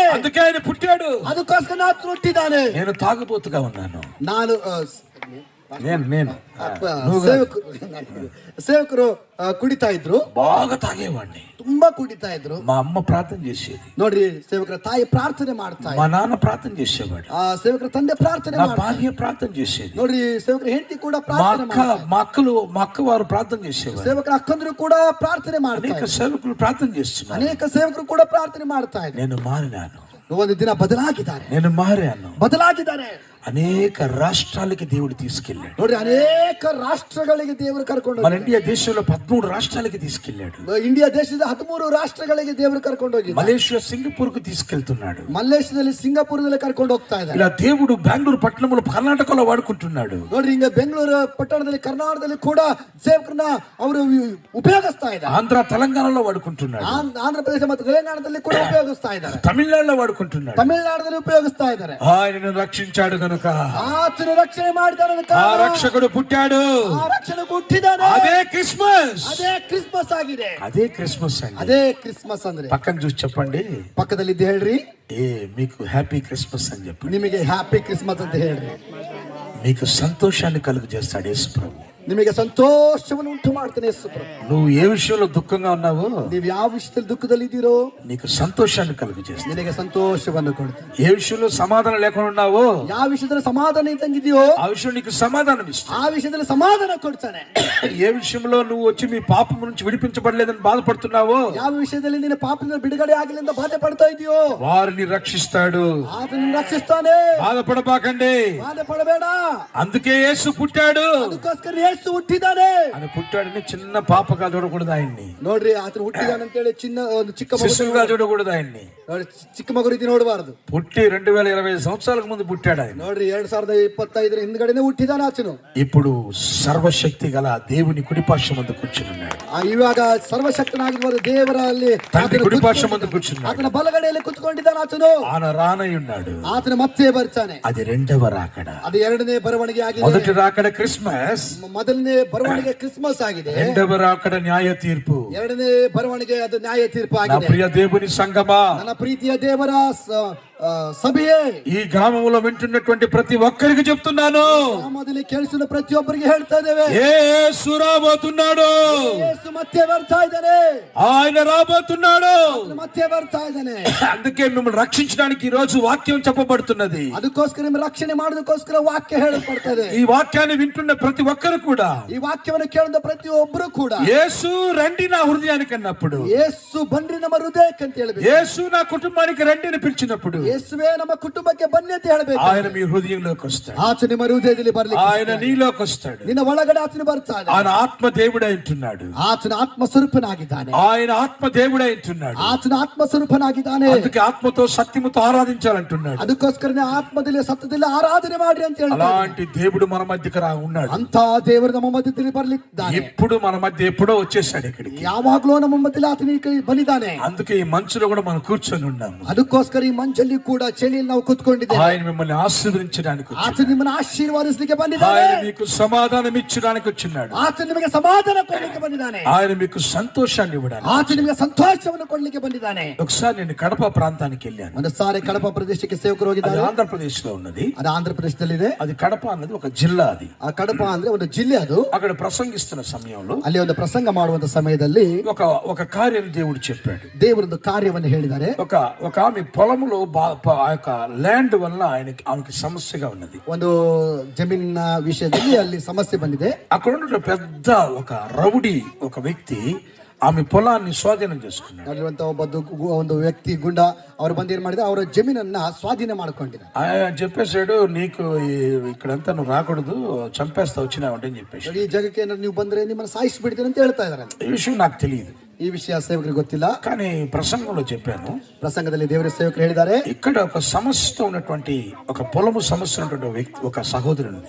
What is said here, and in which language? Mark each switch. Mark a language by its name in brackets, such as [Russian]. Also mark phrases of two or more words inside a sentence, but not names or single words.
[Telugu] అందుకే ఆయన పుట్టాడు. [Kannada] ಅದಕ್ಕೋಸ್ಕರ ಆತನು ಹುಟ್ಟಿದಾನೆ. [Telugu] నేను తాగుబోతుగా ఉన్నాను. [Kannada] ನಾನು [Telugu] నేను [Kannada] ಸೇವಕರು ಕುಡಿತಾ ಇದ್ರು, [Telugu] బాగా తాగేవాడిని. [Kannada] ತುಂಬಾ ಕುಡಿತಾ ಇದ್ರು. [Telugu] మా అమ్మ ప్రార్థన చేసేది. [Kannada] ನೋಡ್ರಿ, ಸೇವಕರ ತಾಯಿ ಪ್ರಾರ್ಥನೆ ಮಾಡ್ತಾ [Telugu] మా నాన్న ప్రార్థన చేసేవాడు. [Kannada] ಸೇವಕರ ತಂದೆ ಪ್ರಾರ್ಥನೆ [Telugu] నా భార్య ప్రార్థన చేసేది. [Kannada] ನೋಡ್ರಿ, ಸೇವಕರ ಹೆಂಡತಿ ಕೂಡ ಪ್ರಾರ್ಥನೆ [Telugu] మా అక్క వారు ప్రార్థన చేసేవారు. [Kannada] ಸೇವಕರ ಅಕ್ಕಂದ್ರು ಕೂಡ ಪ್ರಾರ್ಥನೆ ಮಾಡ್ತಾರೆ. [Telugu] అనేక సేవకులు ప్రార్థన చేస్తున్నారు. [Kannada] ಅನೇಕ ಸೇವಕರು ಕೂಡ ಪ್ರಾರ್ಥನೆ ಮಾಡ್ತಾ ಇದ್ದಾರೆ. [Telugu] నేను మారినాను. [Kannada] ಒಂದು ದಿನ ಬದಲಾಗಿದ್ದಾರೆ. [Telugu] నేను మారాను. [Kannada] ಬದಲಾಗಿದ್ದಾರೆ. [Telugu] అనేక రాష్ట్రాలకి దేవుడు తీసుకెళ్ళాడు. [Kannada] ನೋಡ್ರಿ, ಅನೇಕ ರಾಷ್ಟ್ರಗಳಿಗೆ ದೇವರು ಕರ್ಕೊಂಡು [Telugu] మన ఇండియా దేశంలో 13 రాష్ట్రాలకి తీసుకెళ్ళాడు. [Kannada] ಇಂಡಿಯಾ ದೇಶದ 13 ರಾಷ್ಟ್ರಗಳಿಗೆ ದೇವರು ಕರ್ಕೊಂಡು ಹೋಗಿ [Telugu] మలేషియా సింగపూర్ కు తీసుకెళ్తున్నాడు. [Kannada] ಮಲೇಷ್ಯಾದಲ್ಲಿ ಸಿಂಗಾಪುರದಲ್ಲಿ ಕರ್ಕೊಂಡು ಹೋಗ್ತಾ ಇದ್ದಾರೆ. [Telugu] ఇలా దేవుడు బెంగళూరు పట్టణంలో కర్ణాటకలో వాడుకుంటున్నాడు. [Kannada] ನೋಡ್ರಿ, ಹಿಂಗ ಬೆಂಗಳೂರು ಪಟ್ಟಣದಲ್ಲಿ ಕರ್ನಾಟಕದಲ್ಲಿ ಕೂಡ ಸೇವಕರನ್ನ ಅವರು ಉಪಯೋಗಿಸ್ತಾ ಇದ್ದಾರೆ. [Telugu] ఆంధ్ర తెలంగాణలో వాడుకుంటున్నాడు. [Kannada] ಆಂಧ್ರ ಪ್ರದೇಶ ಮತ್ತು ತೆಲಂಗಾಣದಲ್ಲಿ ಕೂಡ ಉಪಯೋಗಿಸ್ತಾ ಇದ್ದಾರೆ. [Telugu] తమిళనాడులో వాడుకుంటున్నాడు. [Kannada] ತಮಿಳುನಾಡಿನಲ್ಲಿ ಉಪಯೋಗಿಸ್ತಾ ಇದ್ದಾರೆ. [Telugu] ఆయనను రక్షించాడు కనుక, [Kannada] ಆತನು ರಕ್ಷಣೆ ಮಾಡಿದಾನೆ ಕనుక, [Telugu] ఆ రక్షకుడు పుట్టాడు. [Kannada] ಆ ರಕ್ಷಣೆಗೆ ಹುಟ್ಟಿದಾನೆ. [Telugu] అదే క్రిస్మస్. [Kannada] ಅದೇ ಕ್ರಿಸ್ಮಸ್ ಆಗಿದೆ. [Telugu] అదే క్రిస్మస్ అండి. [Kannada] ಅದೇ ಕ್ರಿಸ್ಮಸ್ ಅಂದ್ರೆ [Telugu] పక్కన చూసి చెప్పండి, [Kannada] ಪಕ್ಕದಲ್ಲಿದ್ದು ಹೇಳ್ರಿ, [Telugu] మీకు [English] Happy Christmas [Telugu] అని చెప్పండి. [Kannada] ನಿಮಗೆ [English] Happy Christmas [Kannada] ಅಂತ ಹೇಳ್ರಿ. [Telugu] మీకు సంతోషాన్ని కలుగు చేస్తాడు యేసు ప్రభు. [Kannada] ನಿಮಗೆ ಸಂತೋಷವನ್ನು ಉಂಟು ಮಾಡ್ತಾನೆ ಯೇಸು ಪ್ರಭು. [Telugu] నువ్వు ఏ విషయంలో దుఃఖంగా ఉన్నావో, [Kannada] ನೀವು ಯಾವ ವಿಷಯದಲ್ಲಿ ದುಃಖದಲ್ಲಿ ಇದ್ದೀರೋ, [Telugu] నీకు సంతోషాన్ని కలుగు చేస్తాడు. [Kannada] ನಿನಗೆ ಸಂತೋಷವನ್ನು ಕೊಡ್ತಾನೆ. [Telugu] ఏ విషయంలో సమాధానం లేకుండా ఉన్నావో, [Kannada] ಯಾವ ವಿಷಯದಲ್ಲಿ ಸಮಾಧಾನ ಇದ್ದಂಗಿದೆಯೋ [Telugu] ఆ విషయం నీకు సమాధానం ఇస్తాడు. [Kannada] ಆ విషಯದಲ್ಲಿ సమాಧಾನ ಕೊಡ್ತಾನೆ. [Telugu] ఏ విషయంలో నువ్వు వచ్చి మీ పాపం నుంచి విడిపించబడలేదని బాధపడుతున్నావో, [Kannada] ಯಾವ ವಿಷಯದಲ್ಲಿ ನಿನ್ನ ಪಾಪದಿಂದ ಬಿಡುಗಡೆ ಆಗಿಲ್ಲ ಅಂತ ಬಾಧೆ ಪಡ್ತಾ ಇದೆಯೋ, [Telugu] వారిని రక్షిస్తాడు. [Kannada] ಆತನನ್ನು ರಕ್ಷಿಸ್ತಾನೆ. [Telugu] బాధపడబాకండి. [Kannada] ಬಾಧೆ ಪಡಬೇಡ. [Telugu] అందుకే యేసు పుట్టాడు. [Kannada] ಅದಕ್ಕೋಸ್ಕರ ಯೇಸು ಹುಟ್ಟಿದಾನೆ. [Telugu] ఆయన పుట్టాడని చిన్న పాపగా చూడకూడదు ఆయన్ని. [Kannada] ನೋಡ್ರಿ, ಆತನು ಹುಟ್ಟಿದಾನೆ ಅಂತ ಹೇಳಿ ಒಂದು ಚಿಕ್ಕ [Telugu] శిశువుగా చూడకూడదు ఆయన్ని. [Kannada] ಚಿಕ್ಕ ಮಗು ರೀತಿ ನೋಡಬಾರದು. [Telugu] పుట్టి 2025 సంవత్సరాలకు ముందు పుట్టాడు ఆయన. [Kannada] ನೋಡ್ರಿ, 2025 ಹಿಂದ್ಗಡೆನೆ ಹುಟ್ಟಿದಾನೆ ಆತನು. [Telugu] ఇప్పుడు సర్వశక్తి గల దేవుని కుడిపార్శ్వం ముందు కూర్చున్నాడు. [Kannada] ಇವಾಗ ಸರ್ವಶಕ್ತನಾಗಿರುವ ದೇವರಲ್ಲಿ [Telugu] తండ్రి కుడిపార్శ్వం ముందు కూర్చున్నాడు. [Kannada] ಆತನ ಬಲಗಡೆಯಲ್ಲಿ ಕುತ್ಕೊಂಡಿದ್ದಾನೆ ಆತನು. [Telugu] ఆయన రానై ఉన్నాడు. [Kannada] ಆತನ ಮತ್ತೆ ಬರ್ತಾನೆ. [Telugu] అది రెండవ రాకడ. [Kannada] ಅದು ಎರಡನೇ ಬರವಣಿಗೆ ಆಗಿದೆ. [Telugu] మొదటి రాకడ క్రిస్మస్, [Kannada] ಮೊದಲನೇ ಬರವಣಿಗೆ ಕ್ರಿಸ್ಮಸ್ ಆಗಿದೆ. [Telugu] రెండవ రాకడ న్యాయ తీర్పు. [Kannada] ಎರಡನೇ ಬರವಣಿಗೆ ಅದು ನ್ಯಾಯ ತೀರ್ಪು [Telugu] నా [Kannada] ಆಗಿದೆ. [Telugu] ప్రియ దేవుని సంగమా, [Kannada] ನನ್ನ ಪ್ರೀತಿಯ ದೇವರ ಸಭೆಯೇ, [Telugu] ఈ గ్రామంలో వింటున్నటువంటి ప్రతి ఒక్కరికి చెప్తున్నాను, [Kannada] ಗ್ರಾಮದಲ್ಲಿ ಕೇಳಿಸಿದ ಪ್ರತಿಯೊಬ್ಬರಿಗೆ ಹೇಳ್ತಾ ಇದ್ದೇವೆ, [Telugu] యేసు రాబోతున్నాడు. [Kannada] ಯೇಸು ಮತ್ತೆ ಬರ್ತಾ ಇದ್ದಾನೆ. [Telugu] ఆయన రాబోతున్నాడు. [Kannada] ಮತ್ತೆ ಬರ್ತಾ ಇದ್ದಾನೆ. [Telugu] అందుకే మిమ్మల్ని రక్షించడానికి ఈ రోజు వాక్యం చెప్పబడుతున్నది. [Kannada] ಅದಕ್ಕೋಸ್ಕರ ನಿಮ್ಮ ರಕ್ಷಣೆ ಮಾಡೋದಕ್ಕೋಸ್ಕರ ವಾಕ್ಯ ಹೇಳಲ್ಪಡ್ತದೆ. [Telugu] ఈ వాక్యాన్ని వింటున్న ప్రతి ఒక్కరు కూడా, [Kannada] ಈ ವಾಕ್ಯವನ್ನು ಕೇಳಿದ ಪ್ರತಿಯೊಬ್ಬರು ಕೂಡ, [Telugu] యేసు రండి నా హృదయానికి అన్నప్పుడు, [Kannada] ಯೇಸು ಬನ್ರಿ ನಮ್ಮ ಹೃದಯಕ್ಕೆ ಅಂತ ಹೇಳ್ಬೇಕು. [Telugu] యేసు నా కుటుంబానికి రండి అని పిలిచినప్పుడు, [Kannada] ಯೇಸುವೇ ನಮ್ಮ ಕುಟುಂಬಕ್ಕೆ ಬನ್ನಿ ಅಂತ ಹೇಳ್ಬೇಕು. [Telugu] ఆయన మీ హృదయంలోకి వస్తాడు. [Kannada] ಆತ ನಿಮ್ಮ ಹೃದಯದಲ್ಲಿ ಬರ್ಲಿಕ್ಕೆ, [Telugu] ఆయన నీలోకి వస్తాడు. [Kannada] ನಿನ್ನ ಒಳಗಡೆ ಆತನು ಬರ್ತಾನೆ. [Telugu] ఆయన ఆత్మ దేవుడై ఉంటున్నాడు. [Kannada] ಆತನ ಆತ್ಮ ಸ್ವರೂಪನಾಗಿದ್ದಾನೆ. [Telugu] ఆయన ఆత్మ దేవుడై ఉంటున్నాడు. [Kannada] ಆತನ ಆತ್ಮ ಸ್ವರೂಪನಾಗಿದ್ದಾನೆ. [Telugu] అందుకే ఆత్మతో సత్యముతో ఆరాధించాలంటున్నాడు. [Kannada] ಅದಕ್ಕೋಸ್ಕರನೇ ಆತ್ಮದಲ್ಲಿ ಸತ್ಯದಲ್ಲಿ ಆರಾಧನೆ ಮಾಡ್ರಿ ಅಂತ ಹೇಳ್ತಾನೆ. [Telugu] అలాంటి దేవుడు మన మధ్యకి ఉన్నాడు. [Kannada] ಅಂತ ದೇವರು ನಮ್ಮ ಮಧ್ಯದಲ್ಲಿ ಬರ್ಲಿದ್ದಾನೆ. [Telugu] ఇప్పుడు మన మధ్య ఎప్పుడో వచ్చేసాడు ఇక్కడికి. [Kannada] ಯಾವಾಗ್ಲೂ ನಮ್ಮ ಮಧ್ಯದಲ್ಲಿ ಆತನ ಬಂದಿದ್ದಾನೆ. [Telugu] అందుకే ఈ మంచులో కూడా మనం కూర్చొని ఉన్నాము. [Kannada] ಅದಕ್ಕೋಸ್ಕರ ಈ ಮಂಚಲ್ಲಿ ಕೂಡ ಚಳಿಯಲ್ಲಿ ನಾವು ಕೂತ್ಕೊಂಡಿದ್ದೇವೆ. [Telugu] ఆయన మిమ్మల్ని ఆశీర్వదించడానికి వచ్చాడు. [Kannada] ಆತ ನಿಮ್ಮನ್ನು ಆಶೀರ್ವಾದಿಸಲಿಕ್ಕೆ ಬಂದಿದ್ದಾನೆ. [Telugu] ఆయన మీకు సమాధానం ఇచ్చడానికి వచ్చినాడు. [Kannada] ಆತ ನಿಮಗೆ ಸಮಾಧಾನ ಕೊಡಲಿಕ್ಕೆ ಬಂದಿದ್ದಾನೆ. [Telugu] ఆయన మీకు సంతోషాన్ని ఇవ్వడానికి. [Kannada] ಆತ ನಿಮಗೆ ಸಂತೋಷವನ್ನು ಕೊಡಲಿಕ್ಕೆ ಬಂದಿದ್ದಾನೆ. [Telugu] ఒకసారి నేను కడప ప్రాంతానికి వెళ్ళాను. [Kannada] ಒಂದು ಸಾರಿ ಕಡಪ ಪ್ರದೇಶಕ್ಕೆ ಸೇವಕರು [Telugu] అది [Kannada] ಹೋಗಿದ್ದಾರೆ. [Telugu] ఆంధ్రప్రదేశ్ లో ఉన్నది. [Kannada] ಅದು ಆಂಧ್ರ ಪ್ರದೇಶದಲ್ಲಿದೆ. [Telugu] అది కడప అన్నది ఒక జిల్లా. అది [Kannada] ಆ ಕಡಪ ಅಂದ್ರೆ ಒಂದು ಜಿಲ್ಲೆ. ಅದು [Telugu] అక్కడ ప్రసంగిస్తున్న సమయంలో [Kannada] ಅಲ್ಲಿ ಒಂದು ಪ್ರಸಂಗ ಮಾಡುವಂತ ಸಮಯದಲ್ಲಿ [Telugu] ఒక కార్యం దేవుడు చెప్పాడు. [Kannada] ದೇವರೊಂದು ಕಾರ್ಯವನ್ನು ಹೇಳಿದ್ದಾರೆ. [Telugu] ఒక ఆమె పొలములో ఆ యొక్క ల్యాండ్ వల్ల ఆమెకి సమస్యగా ఉన్నది. [Kannada] ಒಂದು ಜಮೀನಿನ ವಿಷಯದಲ್ಲಿ ಅಲ್ಲಿ ಸಮಸ್ಯೆ ಬಂದಿದೆ. [Telugu] అక్కడ ఉన్న పెద్ద ఒక రౌడీ ఒక వ్యక్తి ఆమె పొలాన్ని స్వాధీనం చేసుకున్నాడు. [Kannada] ಅಲ್ಲಿರುವಂತ ಒಂದು ವ್ಯಕ್ತಿ ಗುಂಡ ಅವರು ಬಂದು ಏನ್ ಮಾಡಿದ್ರೆ ಅವರ ಜಮೀನನ್ನ ಸ್ವಾಧೀನ ಮಾಡ್ಕೊಂಡಿದ್ದಾರೆ. [Telugu] ఆయన చెప్పేశాడు, నీకు ఇక్కడంతా నువ్వు రాకూడదు, చంపేస్తా వచ్చినావంటే అని చెప్పేసి. [Kannada] ಈ ಜಗಕ್ಕೆ ಏನಾದ್ರು ನೀವು ಬಂದ್ರೆ ನಿಮ್ಮನ್ನ ಸಾಯಿಸ್ಬಿಡ್ತೀನಿ ಅಂತ ಹೇಳ್ತಾ ಇದಾರೆ. [Telugu] ఈ విషయం నాకు తెలియదు. [Kannada] ಈ ವಿಷಯ ಸೇವಕರಿಗೆ ಗೊತ್ತಿಲ್ಲ. [Telugu] కానీ ప్రసంగంలో చెప్పాను. [Kannada] ಪ್ರಸಂಗದಲ್ಲಿ ದೇವರ ಸೇವಕರು ಹೇಳಿದ್ದಾರೆ, [Telugu] ఇక్కడ ఒక సమస్యతో ఉన్నటువంటి ఒక పొలము సమస్య ఉన్నటువంటి వ్యక్తి ఒక సహోదరునిది.